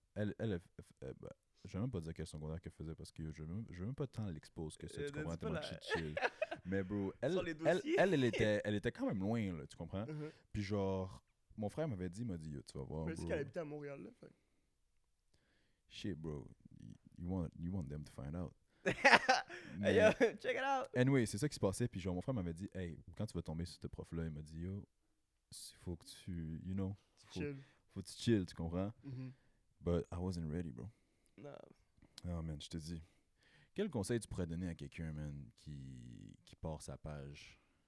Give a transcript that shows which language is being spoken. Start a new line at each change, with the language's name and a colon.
French: Je vais même pas dire quel secondaire qu'elle faisait parce que je veux même pas tant l'expose que ça, tu comprends, tellement chill. Mais bro, elle était quand même loin, là, tu comprends? Puis genre, mon frère m'avait dit, yo, tu vas voir, mais c'est qu'elle habitait à Montréal, là, fait.
English: Shit, bro, you want them to find out. Hey, yo, check it out!
French: Anyway, c'est ça qui se passait, puis genre, mon frère m'avait dit, hey, quand tu vas tomber sur ce prof-là, il m'a dit, yo, il faut que tu, you know, faut que tu chill, tu comprends?
English: But I wasn't ready, bro.
French: Non. Oh man, je te dis. Quel conseil tu pourrais donner à quelqu'un, man, qui part sa page?